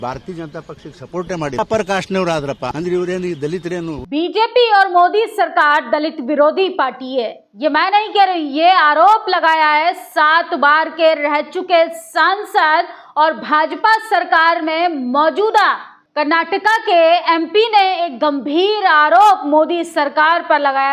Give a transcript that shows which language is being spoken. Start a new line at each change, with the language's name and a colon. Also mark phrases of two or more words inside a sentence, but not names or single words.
Kannada: ಭಾರತೀಯ ಜನತಾ ಪಕ್ಷಕ್ಕೆ ಸಪೋರ್ಟ್ ಮಾಡಿ ಅಪರ ಕಾಸ್ಟ್ನವರು ಆದ್ರಪ್ಪ ಅಂದ್ರೆ ಇವರೇನು ದಲಿತರೇನು
Hindi: बीजेपी और मोदी सरकार दलित विरोधी पार्टी है, ये मैं नहीं कह रही, ये आरोप लगाया है 7 बार के रह चुके सांसद और भाजपा सरकार में मौजूदा कर्नाटका के एमपी ने एक गंभीर आरोप मोदी सरकार पर लगाया।